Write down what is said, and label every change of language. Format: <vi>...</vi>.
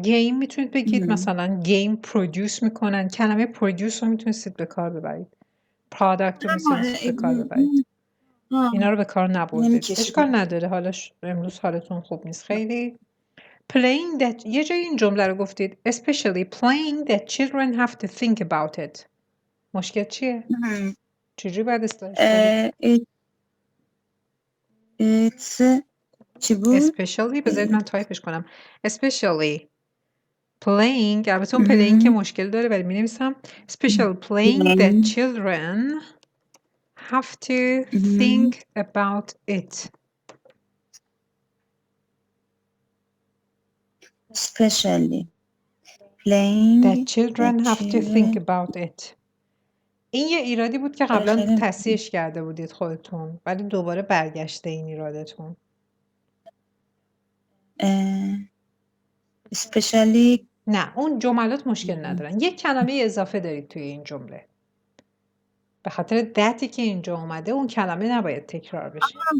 <fa>گیم میتونید بگید مثلا گیم پرودیوس میکنن. کلمه پرودیوس رو میتونستید به کار ببرید. پروداکت رو میتونستید به کار ببرید. اینا رو به کار نبردید. اشکال نداره. امروز حالتون خوب نیست خیلی.</fa> <en>Playing that</en> <fa>یه جای این جمله رو گفتید</fa> <en>especially playing that children have to think about it.</en> <fa>مشکل چیه؟ چجوری باید اصلاحش کنید؟ چی بود؟ especially بذارید من تایپش کنم.</fa> <en>especially playing،</en> <fa>البته اون</fa> <en>playing</en> <fa>که مشکل داره ولی می نویسم</fa> <en>special playing that children have to think about it. Especially playing that children have to think about it.</en> <fa>این یه ایرادی بود که قبلا تصحیحش کرده بودید خودتون ولی دوباره برگشته این ایرادتون.</fa> <en>especially</en> <fa>نه اون جملات مشکل ندارن. یک کلمه اضافه دارید توی این جمله. به خاطر دتی که اینجا اومده اون کلمه نباید تکرار بشه.</fa>